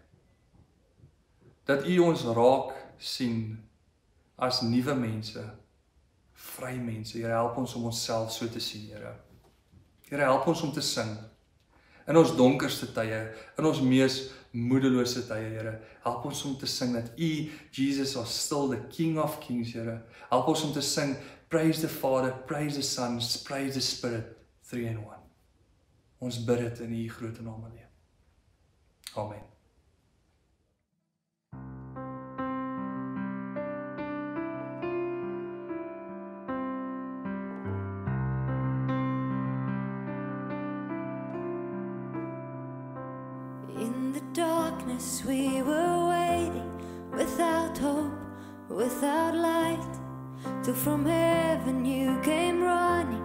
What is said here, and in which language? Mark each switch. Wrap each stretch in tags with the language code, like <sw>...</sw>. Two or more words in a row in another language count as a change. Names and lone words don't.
<af>Dat U ons raak sien as nuwe mense, vry mense. Here, help ons om onsself so te sien, Here. Here, help ons om te sing. In ons donkerste tye, in ons mees moedelose tye, Here. Help ons om te sing dat U, Jesus,</af> <en>are still the King of Kings,</en> <af>Here. Help ons om te sing,</af> <en>praise the Father, praise the Son, praise the Spirit, 3 in 1.</en> <af>Ons bid dit in U groot naam alleen. Amen.</af> <en>In the darkness we were waiting, without hope, without light, till from heaven you came running.</en>